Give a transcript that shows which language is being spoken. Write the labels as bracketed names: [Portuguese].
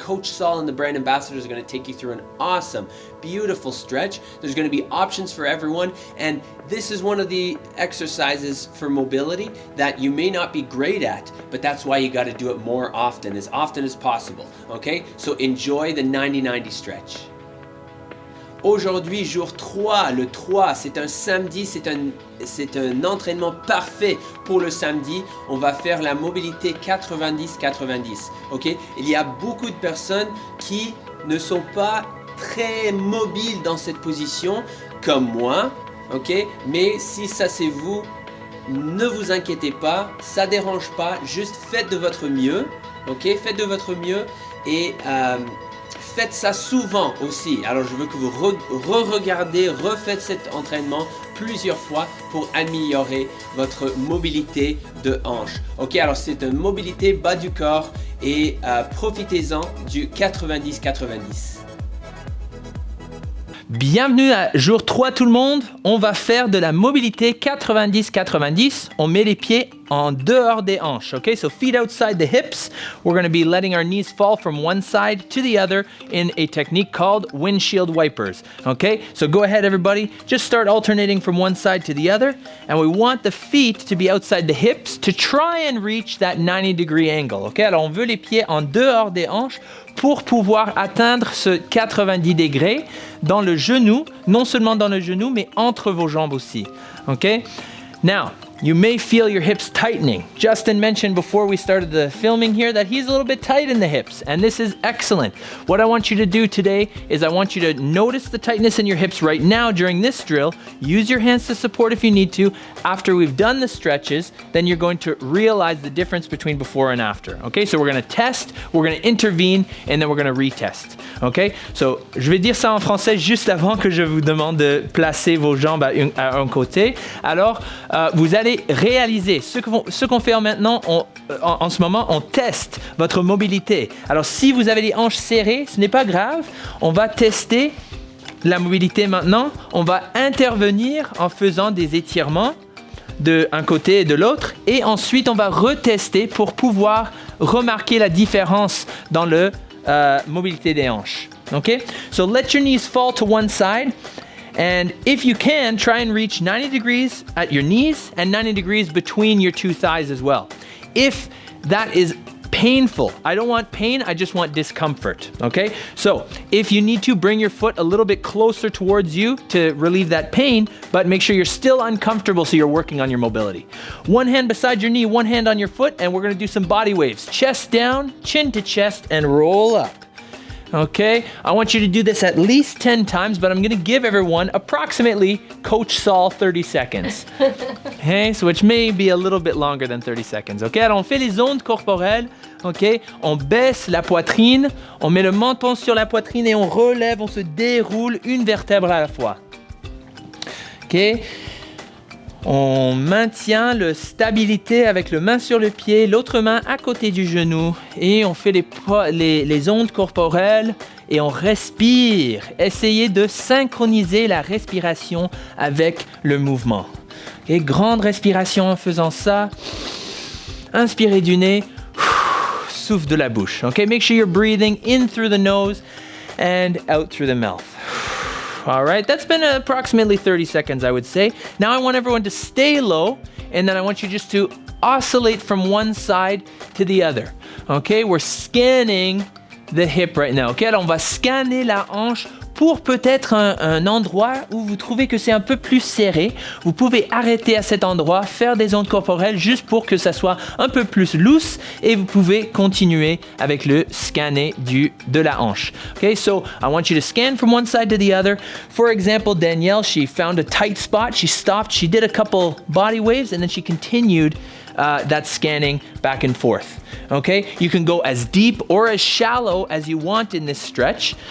[English] Coach Saul and the brand ambassadors are going to take you through an awesome, beautiful stretch. There's going to be options for everyone, and this is one of the exercises for mobility that you may not be great at, but that's why you got to do it more often as possible. Okay, so enjoy the 90-90 stretch. [French] Aujourd'hui, jour 3, le 3, c'est un samedi, c'est un entraînement parfait pour le samedi. On va faire la mobilité 90-90, ok? Il y a beaucoup de personnes qui ne sont pas très mobiles dans cette position, comme moi, ok? Mais si ça c'est vous, ne vous inquiétez pas, ça dérange pas, juste faites de votre mieux, ok? Faites de votre mieux et faites ça souvent aussi. Alors je veux que vous re-regardez, refaites cet entraînement plusieurs fois pour améliorer votre mobilité de hanche. Ok, alors c'est une mobilité bas du corps et profitez-en du 90-90. Bienvenue à jour 3 tout le monde. On va faire de la mobilité 90-90. On met les pieds en dehors des hanches. [English] Okay, so feet outside the hips. We're going to be letting our knees fall from one side to the other in a technique called windshield wipers. Okay, so go ahead everybody. Just start alternating from one side to the other. And we want the feet to be outside the hips to try and reach that 90-degree angle. [French] Okay, alors on veut les pieds en dehors des hanches pour pouvoir atteindre ce 90 degrés dans le genou, non seulement dans le genou, mais entre vos jambes aussi. [English] Okay? Now, you may feel your hips tightening. Justin mentioned before we started the filming here that he's a little bit tight in the hips, and this is excellent. What I want you to do today is I want you to notice the tightness in your hips right now during this drill. Use your hands to support if you need to. After we've done the stretches, then you're going to realize the difference between before and after. Okay, so we're going to test, we're going to intervene, and then we're going to retest. Okay, so [French] je vais dire ça en français juste avant que je vous demande de placer vos jambes à un côté. Alors, vous allez réaliser ce qu'on fait maintenant. En ce moment, on teste votre mobilité. Alors, si vous avez les hanches serrées, ce n'est pas grave. On va tester la mobilité maintenant. On va intervenir en faisant des étirements d'un côté et de l'autre. Et ensuite, on va retester pour pouvoir remarquer la différence dans la mobilité des hanches. [English] Okay? So, let your knees fall to one side. And if you can, try and reach 90 degrees at your knees and 90 degrees between your two thighs as well. If that is painful, I don't want pain, I just want discomfort, okay? So if you need to, bring your foot a little bit closer towards you to relieve that pain, but make sure you're still uncomfortable so you're working on your mobility. One hand beside your knee, one hand on your foot, and we're gonna do some body waves. Chest down, chin to chest, and roll up. Okay, I want you to do this at least 10 times, but I'm going to give everyone approximately Coach Saul 30 seconds. Okay, so which may be a little bit longer than 30 seconds. [French] Okay, alors on fait les ondes corporelles. Okay, on baisse la poitrine, on met le menton sur la poitrine et on relève, on se déroule une vertèbre à la fois. Okay. On maintient la stabilité avec la main sur le pied, l'autre main à côté du genou et on fait les ondes corporelles et on respire. Essayez de synchroniser la respiration avec le mouvement. Okay, grande respiration en faisant ça. Inspirez du nez, souffle de la bouche. [English] Okay, make sure you're breathing in through the nose and out through the mouth. All right, that's been approximately 30 seconds, I would say. Now I want everyone to stay low, and then I want you just to oscillate from one side to the other. Okay, we're scanning the hip right now. [French] Okay, alors on va scanner la hanche pour peut-être un endroit où vous trouvez que c'est un peu plus serré. Vous pouvez arrêter à cet endroit, faire des ondes corporelles juste pour que ça soit un peu plus loose et vous pouvez continuer avec le scanner de la hanche. [English] Okay, so I want you to scan from one side to the other. For example, Danielle, she found a tight spot. She stopped. She did a couple body waves and then she continued that scanning back and forth. Okay, you can go as deep or as shallow as you want in this stretch.